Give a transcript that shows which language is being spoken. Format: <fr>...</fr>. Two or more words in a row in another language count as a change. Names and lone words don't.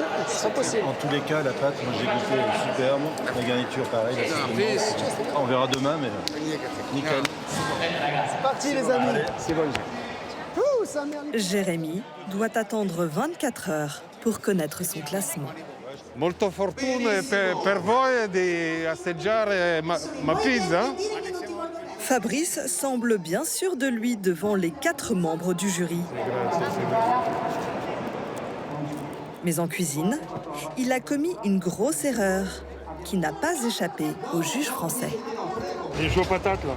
<fr>C'est pas possible. En tous les cas, la pâte, moi j'ai goûté superbe. La garniture, pareil. On verra demain, mais nickel. C'est parti, les amis. Allez, c'est bon. Ça merde. Jérémy doit attendre 24 heures pour connaître son classement.</fr> <it>Molto fortuna per voi di assaggiare ma pizza.</it> <fr>Fabrice semble bien sûr de lui devant les 4 membres du jury. Mais en cuisine, il a commis une grosse erreur qui n'a pas échappé au juge français. Il joue aux patates, là.</fr>